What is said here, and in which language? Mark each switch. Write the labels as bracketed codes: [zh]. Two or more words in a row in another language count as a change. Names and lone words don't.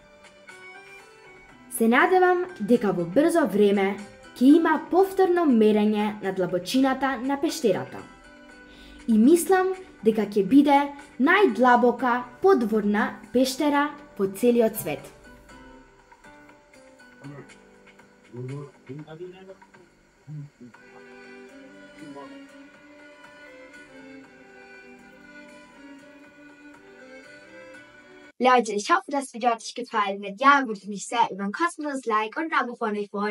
[mk] Се надевам дека во брзо време ќе има повторно мерење на длабочината на пештерата. И мислам дека ќе биде најдлабока подводна пештера во целиот свет. [de] Leute, ich hoffe, das Video hat euch gefallen. Wenn ja, würde ich mich sehr über ein kostenloses Like und ein Abo von euch freuen.